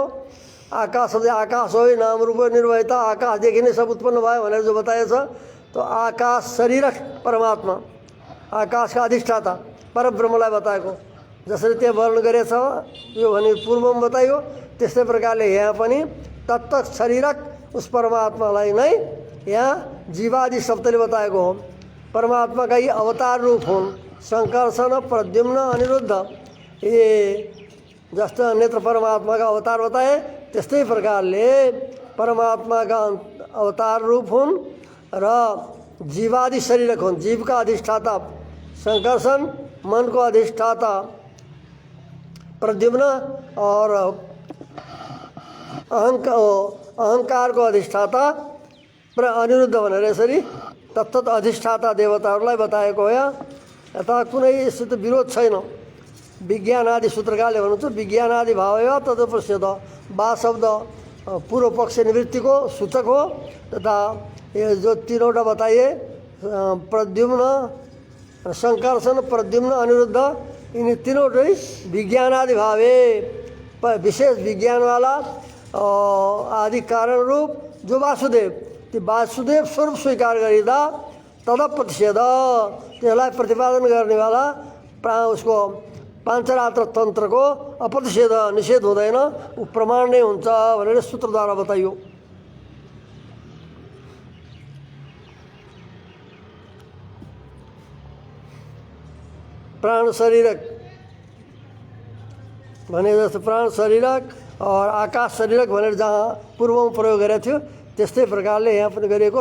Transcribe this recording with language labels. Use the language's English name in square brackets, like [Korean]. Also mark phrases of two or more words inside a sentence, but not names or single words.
[Nepali] आकाश शब्द आकाश हो, नाम रूप निर्वहिता, आकाशदेखि नै सब उत्पन्न भयो भनेर जो बताएछ, तो आकाश शरीरक परमात्मा, आकाशका अधिष्ठाता परब्रह्मलाई बताएको। जसरी त्यहाँ वर्णन गरेछ यो भने पूर्वमा बताइयो, त्यस्तै प्रकारले यहाँ पनि तत्त शरीरक उस परमात्मालाई नै यहाँ जीवादि शब्दले बताएको हो। परमात्माका यी अवतार रूप हुन्, संकर्षण प्रद्युम्न अनिरुद्ध। ये जस्तो अन्यत्र परमात्माका अवतार बताए, त्यस्तै प्रकारले परमात्माका अवतार रूप हुन् र जीवादि शरीरक हुन्। जीवका अधिष्ठाता संकर्षण, मनको अधिष्ठाता प्रद्युम्न और अहंकारको अधिष्ठाता अनिरुद्ध भनेर यसरी तत्त अधिष्ठाता देवताहरूलाई बताएको हो। यता कुनै यस्तो विरोध छैन। विज्ञानादि सूत्रकारले भन्नुहुन्छ विज्ञानादि भाव तदुपस्यत, बा शब्द पूर्व पक्ष निवृत्तिको सूचक हो तथा ये जो तीनवटा बताइए प्रद्युम्न संकर्षण प्रद्युम्न अनिरुद्ध, यिनी तीनवटै विज्ञानादि भावे विशेष विज्ञान वाला आदि कारण रूप जो वासुदेव, ती वासुदेव स्वरूप स्वीकार गरिदा तदप्रतिषेध, त्यसलाई प्रतिपादन गर्नेवाला उसको पाञ्चरात्र तन्त्रको अप्रतिषेध निषेध हुँदैन, ऊ प्रमाण नै हुन्छ भनेर सूत्रद्वारा बताइयो। प्राण शरीरक भने जस्तो प्राण शरीरक और आकाश शरीरक भनेर जहाँ पूर्वमा प्रयोग गरेको थियो, त्यस्तै प्रकारले यहाँ पनि गरिएको।